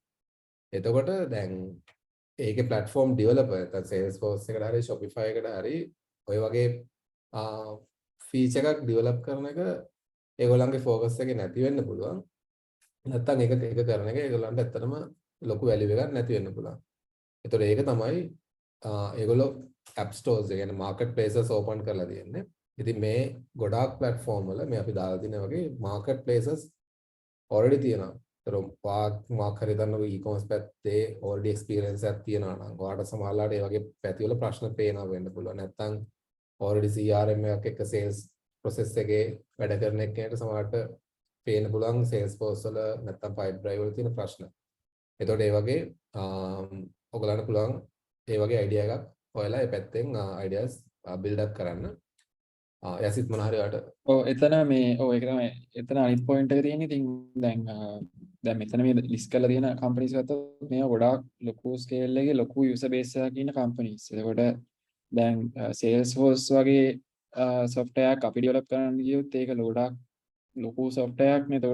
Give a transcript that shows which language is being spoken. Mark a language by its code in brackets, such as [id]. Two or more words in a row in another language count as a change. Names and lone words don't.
[si] එතකොට දැන් ඒකේ [en] platform developer [si] නැත්නම් Salesforce එකට හරි Shopify එකට හරි ඔය වගේ feature එකක් develop කරන එක ඒගොල්ලන්ගේ focus එකේ නැති වෙන්න පුළුවන්. නැත්තම් ඒක කරන එක ඒගොල්ලන්ට ඇත්තටම ලොකු value එකක් නැති වෙන්න පුළුවන්. ඒතකොට ඒක තමයි ඒගොල්ලෝ [en] app stores [si] ඒ කියන්නේ [en] market places [si] open කරලා තියෙන්නේ. ඉතින් මේ ගොඩාක් platform වල මේ අපි දාලා තියෙන වගේ [en] market places already [si] තියෙනවා. ඒතර මොකක් හරි දන්නව e-commerce පැත්තේ [en] already experience [si] එකක් තියෙනවා නම් ඔයාලට සමහරවිට ඒ වගේ පැති වල ප්‍රශ්න පේනවා වෙන්න පුළුවන්. නැත්තම් [en] already CRM [si] එකක් එක්ක [en] sales process [si] එකේ වැඩ කරන එක්කෙනාට සමහරවිට පේන්න පුළුවන් Salesforce වල නැත්නම් Pipedrive වල තියෙන ප්‍රශ්න. එතකොට ඒ වගේ ඔයගලන්ට පුළුවන් ඒ වගේ idea එකක් හොයලා ඒ පැත්තෙන් [en] ideas build up [si] කරන්න. යසිත් මොන හරි ඔයාලට එතන මේ ඒක තමයි එතන අනිත් පොයින්ට් එක තියෙන්නේ. ඉතින් දැන් මෙතන මේ ලිස්ට් කරලා තියෙන කම්පැනිස් ගත්තොත් මේවා ගොඩාක් ලොකු ස්කේල් එකේ ලොකු [en] user base [si] එකක් ඉන්න කම්පැනිස්. එතකොට දැන් Salesforce වගේ software එකක් අපි ඩෙවලොප් කරන්න ගියොත් ඒක ගොඩාක් ලොකු software එකක් නේ.